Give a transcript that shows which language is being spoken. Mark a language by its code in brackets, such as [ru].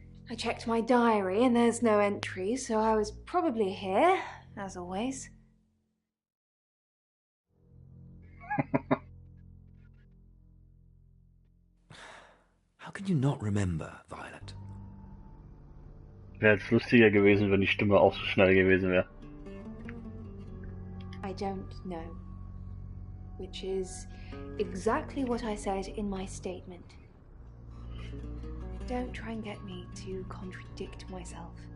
[en] I checked my diary and there's no entry, so I was probably here, as always. How can you not remember, Violet? [de] Wäre jetzt lustiger gewesen, wenn die Stimme auch so schnell gewesen wäre. [en] I don't know. Which is exactly what I said in my statement. Don't try and get me to contradict myself.